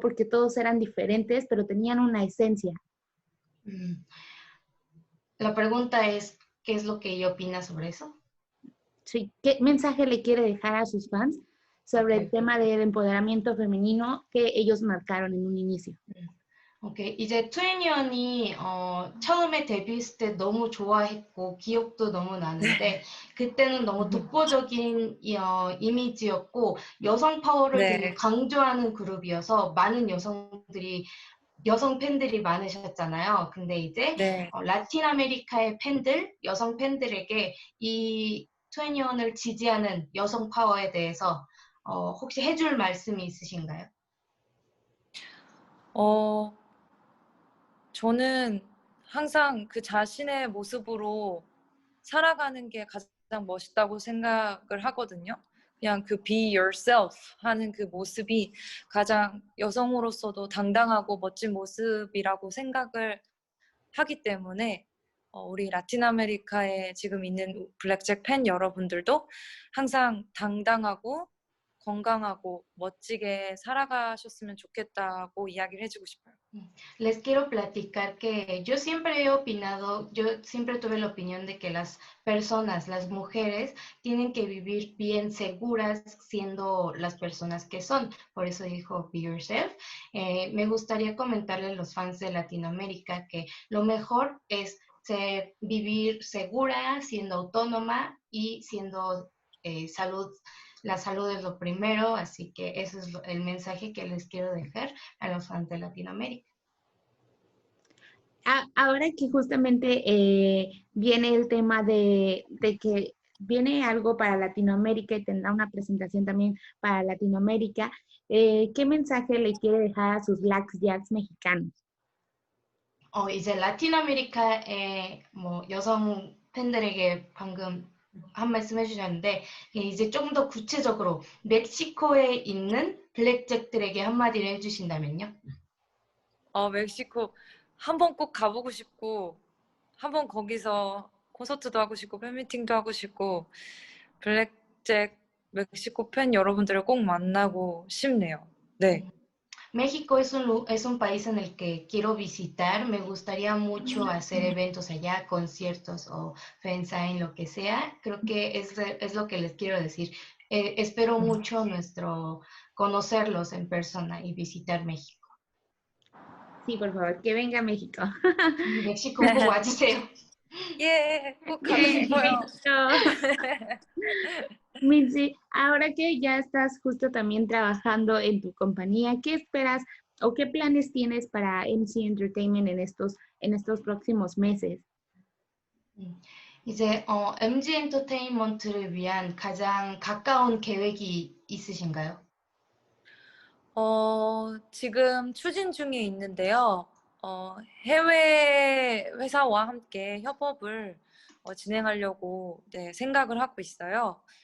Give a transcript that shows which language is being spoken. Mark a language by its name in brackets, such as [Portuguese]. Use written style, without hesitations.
[Spanish] Porque todos eran diferentes, pero tenían una esencia. La pregunta es, ¿qué es lo que ella opina sobre eso? Sí, ¿qué mensaje le quiere dejar a sus fans sobre el tema del empoderamiento femenino que ellos marcaron en un inicio? [Korean] 오케이. 이제 2NE1이 처음에 데뷔했을 때 너무 좋아했고 기억도 너무 나는데 그때는 너무 독보적인 이미지였고 여성 파워를 되게 강조하는 그룹이어서 많은 여성 팬들이 많으셨잖아요. 근데 이제 라틴 아메리카의 여성 팬들에게 이 2NE1을 지지하는 여성 파워에 대해서 혹시 해줄 말씀이 있으신가요? 저는 항상 그 자신의 모습으로 살아가는 게 가장 멋있다고 생각을 하거든요. 그냥 그 [English] be yourself [Korean] 하는 그 모습이 가장 여성으로서도 당당하고 멋진 모습이라고 생각을 하기 때문에 우리 라틴 아메리카에 지금 있는 블랙잭 팬 여러분들도 항상 당당하고 건강하고 멋지게 살아가셨으면 좋겠다고 이야기를 해주고 싶어요. [Spanish] Les quiero platicar que yo siempre he opinado, yo siempre tuve la opinión de que las personas, las mujeres, tienen que vivir bien seguras siendo las personas que son. Por eso dijo [English] Be Yourself. [Spanish] Me gustaría comentarle a los fans de Latinoamérica que lo mejor es vivir segura, siendo autónoma y siendo la salud es lo primero, así que ese es el mensaje que les quiero dejar a los fans de Latinoamérica. Ahora que justamente viene el tema de que viene algo para Latinoamérica y tendrá una presentación también para Latinoamérica, ¿qué mensaje le quiere dejar a sus Black Jacks mexicanos? [Korean] 이제 라틴 아메리카의 여성 팬들에게 방금 한 말씀 해주셨는데 이제 조금 더 구체적으로 멕시코에 있는 블랙잭들에게 한마디를 해주신다면요? 멕시코 한번 꼭 가보고 싶고 한번 거기서 콘서트도 하고 싶고 팬미팅도 하고 싶고 블랙잭 멕시코 팬 여러분들을 꼭 만나고 싶네요. 네. [Spanish] México es un país en el que quiero visitar. Me gustaría mucho hacer eventos allá, conciertos o fansign, lo que sea. Creo que es lo que les quiero decir. Espero mucho conocerlos en persona y visitar México. Sí, por favor, que venga a México. [Korean] 멕시코 꼭 와주세요. 예, 꼭 가고 Yay, 싶어요. [Spanish] México. Mitzi, ahora que ya estás justo también trabajando en tu compañía, ¿qué esperas o qué planes tienes para MC Entertainment en estos próximos meses? [Korean] 이제 MG 엔터테인먼트를 위한 가장 가까운 계획이 있으신가요? 지금 추진 중에 있는데요. 해외 회사와 함께 협업을 진행하려고 네, 생각을 하고 있어요.